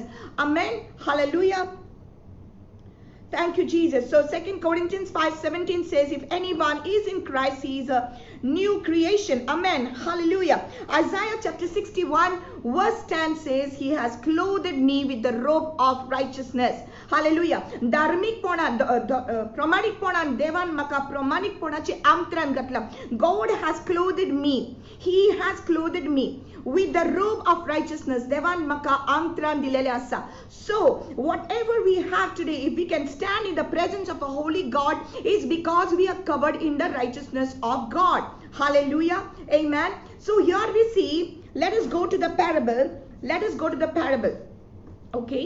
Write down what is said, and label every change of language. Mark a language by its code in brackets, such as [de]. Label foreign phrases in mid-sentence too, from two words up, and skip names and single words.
[en] Amen. Hallelujah. Thank you, Jesus. So 2 Corinthians 5:17 says, if anyone is in Christ, he is a new creation. Amen. Hallelujah. Isaiah chapter 61 verse 10 says, he has clothed me with the robe of righteousness. Hallelujah. [kok] प्रामाणिकपणान देवान म्हाका प्रामाणिकपणाचे आमंत्रण घातला. [en] God has clothed me. He has clothed me with the robe of righteousness. [kok] देवान म्हाका आमंत्रण दिलेले आसा. [en] So whatever we have today, if we can stand in the presence of a holy God, is because we are covered in the righteousness of God. Hallelujah. Amen. So here we see, let us go to the parable. Let us go to the parable. Okay.